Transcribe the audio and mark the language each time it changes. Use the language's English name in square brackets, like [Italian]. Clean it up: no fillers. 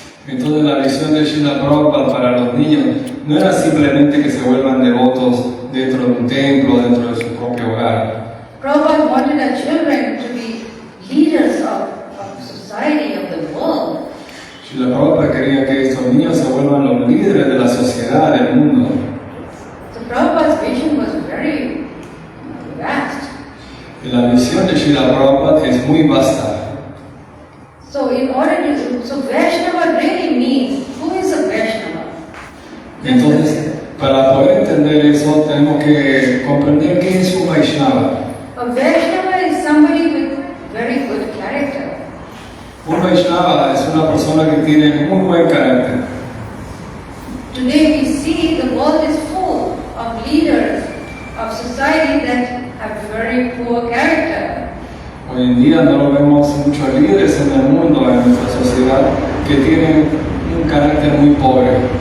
[Spanish] Entonces la visión de Srila Prabhupada para los niños no era simplemente que se vuelvan devotos dentro de un templo, dentro de su propio hogar. [English] Prabhupada wanted our children to be leaders of society, of the world. [Spanish] Srila Prabhupada quería que estos niños se vuelvan los líderes de la sociedad, del mundo. [English] So Prabhupada's vision was very vast. [Spanish] Y la visión de Srila Prabhupada es muy vasta. [English] So so Vaishnava really means, who is a Vaishnava? [Spanish] Entonces, para poder entender eso, tenemos que comprender qué es un Vaishnava. [English] A Vaishnava is somebody with very good character. [Spanish] Un Vaishnava es una persona que tiene muy buen carácter. [English] Today we see the world is full of leaders of society that have very poor character. [Spanish] Hoy en día no vemos muchos líderes en el mundo, en nuestra sociedad, que tienen un carácter muy pobre.